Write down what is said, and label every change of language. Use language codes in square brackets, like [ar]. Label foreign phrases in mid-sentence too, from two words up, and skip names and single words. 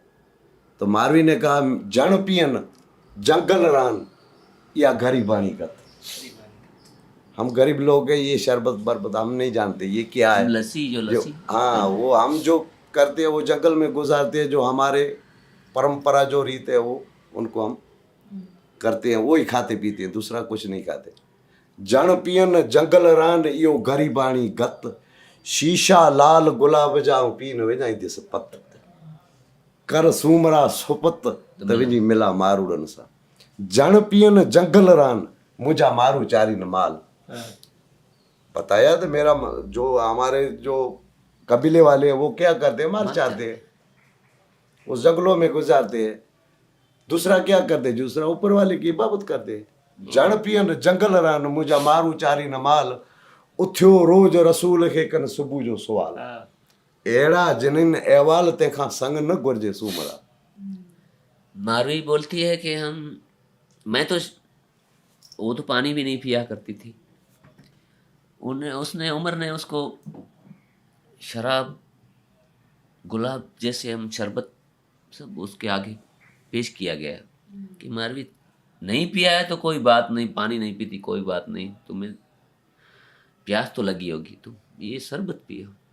[hi] तो मारवी ने कहा [sd] जन पियन जंगल रान या गरीबानी का, [hi] हम गरीब लोग हैं, ये शरबत बरबत हम नहीं जानते ये क्या है। [sd] लस्सी जो [hi] हाँ, वो हम जो करते हैं वो जंगल में गुजारते हैं, जो हमारे परंपरा जो रीत है वो उनको हम करते हैं, वो ही खाते पीते हैं, दूसरा कुछ नहीं खाते। [sd] जण पियन जंगल रान इहो गरीबाणी गत, शीशा लाल गुलाब जाऊं पीन विझाई दिस पत, कर सूमरा सुपत त विझी मिला मारूड़न सां। जण पियन जंगल रान मुझा मारू चारी न माल। [hi] बताया तो मेरा जो हमारे जो कबीले वाले हैं वो क्या करते हैं, मार चाहते हैं, उस जंगलों में गुजारते हैं। दूसरा क्या करते, दूसरा ऊपर वाले की इबादत करते। [sd] जण पियन जंगल रान मुझा मारू चारी न माल, उथियो रोज रसूल खे कन सुबुह जो सुवाल। अहिड़ा जिन अहवाल तंहिंखां संग न घुरिजे सूमरा। [hi] मारवी बोलती है कि मैं तो वो तो पानी भी नहीं पिया करती थी, उसने उमर ने उसको शराब गुलाब जैसे हम शरबत सब उसके आगे पेश किया गया कि मारवी नहीं पिया है तो कोई बात नहीं, पानी नहीं पीती कोई बात नहीं, तुम्हें प्यास तो लगी होगी, तुम ये शरबत पियो।